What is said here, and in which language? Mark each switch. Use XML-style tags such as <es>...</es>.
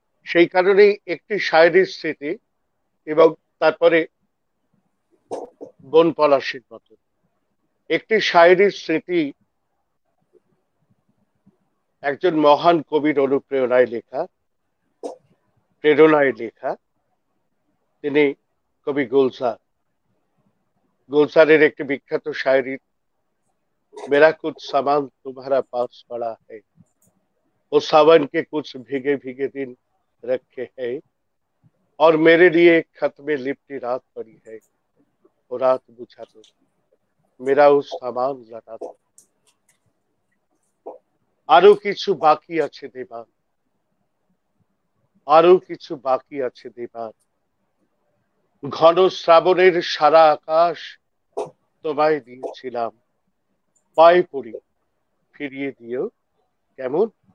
<bn>সেই কারণেই একটি শায়েরির স্মৃতি এবং তারপরে বন পলাশের মতো। একটি শায়েরির স্মৃতি একজন মহান কবির অনুপ্রেরণায় লেখা, প্রেরণায় লেখা। তিনি কবি গুলজার। गुलजारेर एक विख्यात शायरी,</bn> <hi>मेरा कुछ सामान तुम्हारा पास पड़ा है, वो सावन के कुछ भीगे भीगे दिन रखे हैं, और मेरे लिए एक खत में लिपटी रात पड़ी है, वो रात बुझा दो, मेरा उस सामान लटा दो।</hi> <bn>আরো কিছু বাকি আছে দেবার, আরো কিছু বাকি আছে দেবার, ঘন শ্রাবণের সারা আকাশ তোমায় দিয়েছিলাম, পায়ে পড়ি ফিরিয়ে দিও কেমন।</bn>